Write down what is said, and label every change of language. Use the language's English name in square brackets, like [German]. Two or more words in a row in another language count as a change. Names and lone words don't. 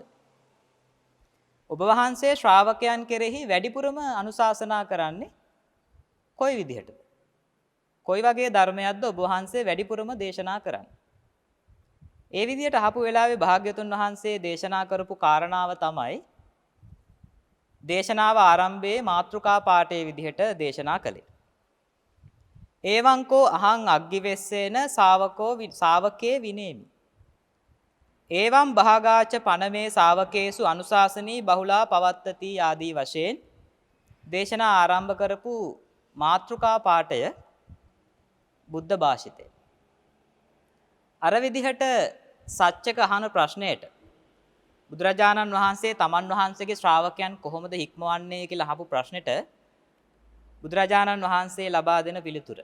[Sinhala] ඔබ වහන්සේ ශ්‍රාවකයන් කෙරෙහි වැඩිපුරම අනුශාසනා කරන්නේ කොයි විදිහටද? කොයි වගේ ධර්මයක්ද ඔබ වහන්සේ වැඩිපුරම දේශනා කරන්නේ? ඒ විදිහට අහපු වෙලාවේ භාග්‍යතුන් වහන්සේ දේශනා කරපු කාරණාව තමයි දේශනාව ආරම්භයේ මාතෘකා පාඨයේ විදිහට දේශනා කළේ. [Pali] එවංකෝ අහං අග්ගිවෙස්සේන ශාවකේ විනේමි. එවං භාගාච පනමේ ශාවකේසු අනුශාසනී බහුලා පවත්තති [Sinhala] ආදී වශයෙන් දේශනා ආරම්භ කරපු මාතෘකා පාඨය බුද්ධ භාෂිතය. අර විදිහට සත්‍යක අහන ප්‍රශ්නයට බුදුරජාණන් වහන්සේ තමන් වහන්සේගේ ශ්‍රාවකයන් කොහොමද හික්මවන්නේ කියලා අහපු ප්‍රශ්නෙට බුදුරජාණන් වහන්සේ ලබා දෙන පිළිතුර.